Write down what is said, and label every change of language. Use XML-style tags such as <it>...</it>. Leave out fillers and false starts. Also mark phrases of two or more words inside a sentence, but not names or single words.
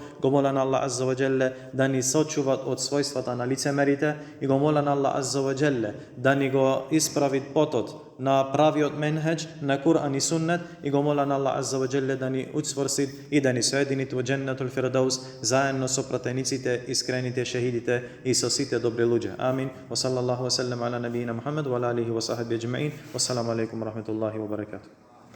<mk>Го моля на Аллах</mk> <ar>عز وجل</ar> <mk>да ни сочува од својствата на лицемерите и го моля на Аллах</mk> <ar>عز وجل</ar> <mk>да ни го исправи потот на правиот менхедж на Кур'ан и Суннет и го моля на Аллах</mk> <ar>عز وجل</ar> <mk>да ни уцврси и да ни соедини во Дженнетул Фирдаус заедно со пратениците, искрените шехидите и со сите добри луѓе. Амин.</mk> <ar>وصلى الله وسلم على نبينا محمد وعلى آله وصحبه أجمعين. والسلام عليكم ورحمة الله وبركاته.</ar>